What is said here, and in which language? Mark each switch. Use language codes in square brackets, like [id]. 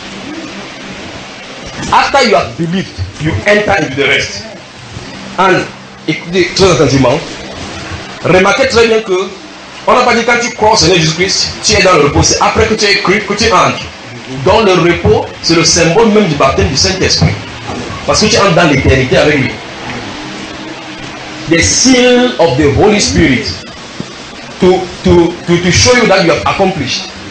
[en] After you have believed, you enter into the rest. [fr] And écoutez très attentivement. Remarquez très bien que on n'a pas dit quand tu crois au Seigneur Jésus-Christ, tu es dans le repos. C'est après que tu es écrit, que tu entres. Dans le repos, c'est le symbole même du baptême du Saint-Esprit. Parce que tu entres dans l'éternité avec lui. [en] The seal of the Holy Spirit to show you that you have accomplished.